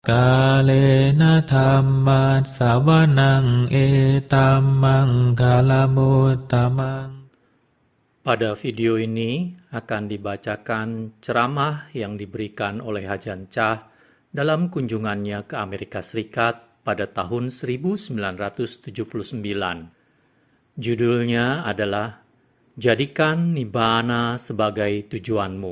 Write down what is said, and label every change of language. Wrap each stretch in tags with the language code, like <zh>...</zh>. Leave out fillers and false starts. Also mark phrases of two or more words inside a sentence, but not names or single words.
<pi>กาเลนะธัมมัสสวนังเอตัมมังคาลมุตตมัง</pi> <id>Pada video ini akan dibacakan ceramah yang diberikan oleh Hajan Chah dalam kunjungannya ke Amerika Serikat pada tahun 1979. Judulnya adalah Jadikan Nibbana sebagai Tujuanmu.</id>